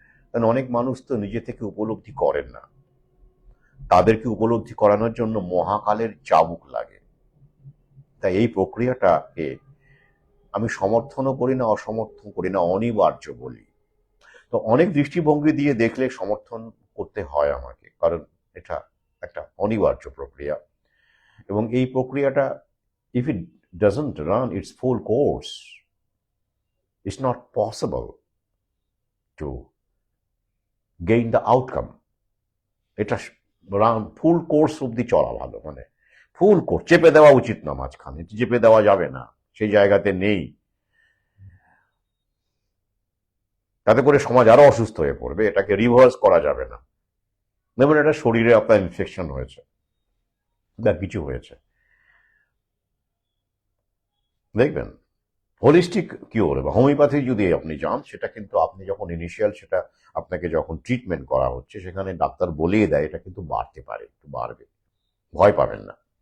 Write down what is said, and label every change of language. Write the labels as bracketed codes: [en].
[bn] কারণ অনেক মানুষ তো নিজে থেকে উপলব্ধি করেন না, তাদেরকে উপলব্ধি করানোর জন্য মহাকালের চাবুক লাগে। তাই এই প্রক্রিয়াটাকে আমি সমর্থনও করি না, অসমর্থন করি না, অনিবার্য বলি। তো অনেক দৃষ্টিভঙ্গি দিয়ে দেখলে সমর্থন করতে হয় আমাকে, কারণ এটা একটা অনিবার্য প্রক্রিয়া। এবং এই প্রক্রিয়াটা, [en] if it doesn't run its full course, it's not possible to gain the outcome. [bn] এটা রান ফুল কোর্স অব্দি চলা ভালো, মানে ফুল কোর্স চেপে দেওয়া উচিত না, মাঝখানে চেপে দেওয়া যাবে না, সেই জায়গাতে নেই। তাতে করে সমাজ আরো অসুস্থ হয়ে পড়বে। এটাকে রিভার্স করা যাবে না। যেমন এটা শরীরে আপনার ইনফেকশন হয়েছে বা কিছু হয়েছে, দেখবেন হোলিস্টিক কিওর বা হোমিওপ্যাথি যদি আপনি যান, সেটা কিন্তু আপনি যখন ইনিশিয়াল সেটা আপনাকে যখন ট্রিটমেন্ট করা হচ্ছে, সেখানে ডাক্তার বলিয়ে দেয় এটা কিন্তু বাড়তে পারে, একটু বাড়বে, ভয় পাবেন না।